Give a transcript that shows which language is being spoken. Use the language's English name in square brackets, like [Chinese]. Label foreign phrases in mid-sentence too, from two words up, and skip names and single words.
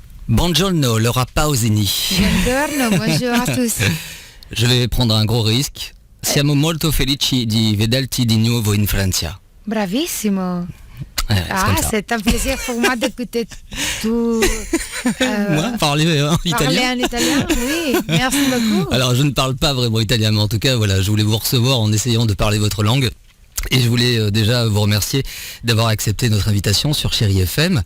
[Italian] Buongiorno, Laura Pausini. Buongiorno, [French] bonjour à tous. Je vais prendre un gros risque. [Italian] Siamo molto felici di vederti di nuovo in Francia. Bravissimo. [French] C'est un plaisir pour moi d'écouter tout. Moi, parler en italien. Parler en italien, oui. Merci beaucoup. Alors, je ne parle pas vraiment italien, mais en tout cas, voilà, je voulais vous recevoir en essayant de parler votre langue. Et je voulais déjà vous remercier d'avoir accepté notre invitation sur Chéri FM